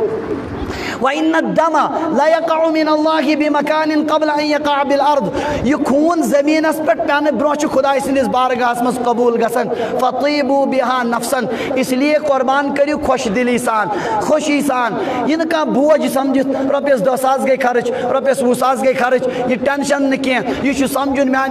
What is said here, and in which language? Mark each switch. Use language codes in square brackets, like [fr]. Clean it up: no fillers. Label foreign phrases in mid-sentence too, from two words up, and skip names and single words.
[ar] وَإِنَّ الدَّمَ لَيَقَعُ مِنَ اللہِ بِمَكَانٍ قَبْلَ أَن يَقَعَ بِالْأَرْضِ [ks] یہِ خوٗن زٔمیٖنَس پٮ۪ٹھ پٮ۪نہٕ برونٛہہ چھُ خۄداے سٕنٛدِس بارگاہَس منٛز قبوٗل گژھان [ar] فَطِیبُوا بِہَا نَفسَن اِسلیے [ks] قۄربان کٔرِو خۄش دِلی سان خوشی سان یہِ نہٕ کانٛہہ بوج سَمجھِتھ رۄپیَس 10 ساس گٔے خرٕچ رۄپیَس 20 ساس گٔے خرٕچ یہِ ٹٮ۪نشَن نہٕ کینٛہہ یہِ چھُ سَمجھُن میٛانہِ